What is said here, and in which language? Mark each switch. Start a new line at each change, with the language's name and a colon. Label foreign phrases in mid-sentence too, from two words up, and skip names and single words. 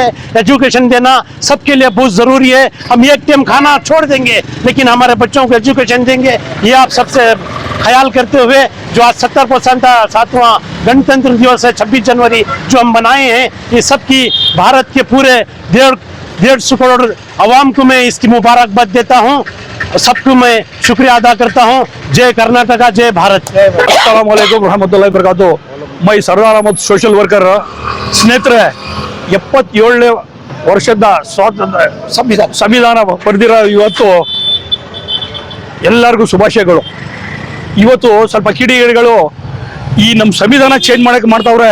Hindi: एजुकेशन देना सबके लिए बहुत जरूरी है। हम एक टाइम खाना छोड़ देंगे लेकिन हमारे बच्चों को एजुकेशन देंगे, ये आप सबसे ख्याल करते हुए जो आज 70वां गणतंत्र दिवस है 26 जनवरी जो हम बनाए हैं, ये सबकी भारत के पूरे 150 करोड़ आवाम को मैं इसकी मुबारकबाद देता हूँ। सबको मैं शुक्रिया अदा करता हूँ। जय कर्नाटका, जय भारत।
Arabic: السلام عليكم رحمة الله وبركاته.
English: मैं ಸರ್ದಾರ್ ಅಹಮದ್ social worker.
Kannada: ಸ್ನೇಹಿತರೆ, 77ನೇ ವರ್ಷದ ಸ್ವಾತಂತ್ರ್ಯ ಸಂವಿಧಾನ ಪಡೆದಿರೋ ಇವತ್ತು ಎಲ್ಲರಿಗೂ ಶುಭಾಶಯಗಳು. ಇವತ್ತು ಸ್ವಲ್ಪ ಕಿಡಿಗೇಡಿಗಳು ಈ ನಮ್ಮ ಸಂವಿಧಾನ ಚೇಂಜ್ ಮಾಡಕ್ಕೆ ಮಾಡ್ತಾವ್ರೆ.